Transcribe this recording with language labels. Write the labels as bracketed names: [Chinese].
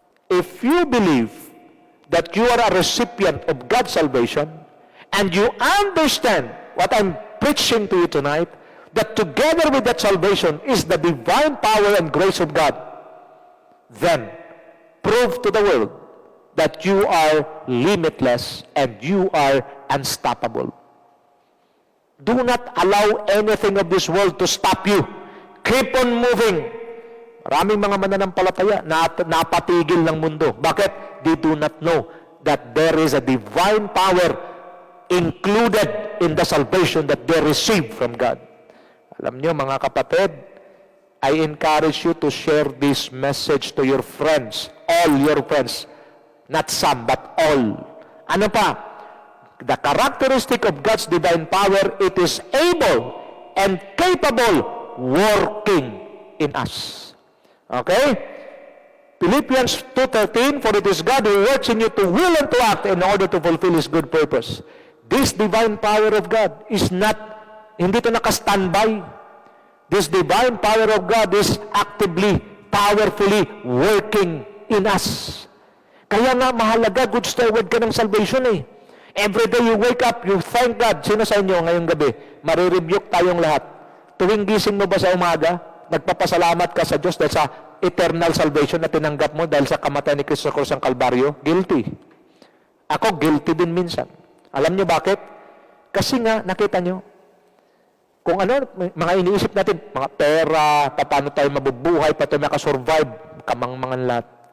[English] If you believe that you are a recipient of God's salvation, and you understand what I'm preaching to you tonight, that together with that salvation is the divine power and grace of God, then prove to the world that you are limitless and you are unstoppable. Do not allow anything of this world to stop you. Keep on moving. [Filipino] Maraming mga mananampalataya na napatigil ng mundo. Bakit? [English] They do not know that there is a divine power included in the salvation that they receive from God. [Filipino] Alam niyo, mga kapatid, [English] I encourage you to share this message to your friends. All your friends. Not some, but all. [Filipino] Ano pa? [English] The characteristic of God's divine power, it is able and capable working in us. Okay? Philippians 2:13, for it is God who works in you to will and to act in order to fulfill His good purpose. This divine power of God is not, [Filipino] hindi ito naka-standby. [English] This divine power of God is actively, powerfully working in us. [Filipino] Kaya nga mahalaga, [English] good steward ka ng salvation eh. Every day you wake up, you thank God. [Filipino] Sino sa inyo ngayong gabi? Marirebuke tayong lahat. Tuwing gising mo ba sa umaga, nagpapasalamat ka sa Diyos dahil sa eternal salvation na tinanggap mo dahil sa kamatayan ni Kristo sa krus ng Kalbaryo? Guilty. Ako, guilty din minsan. Alam niyo bakit? Kasi nga, nakita niyo, kung ano, mga iniisip natin, mga pera, paano tayo mabubuhay, paano tayo makasurvive, kamangmangan lahat.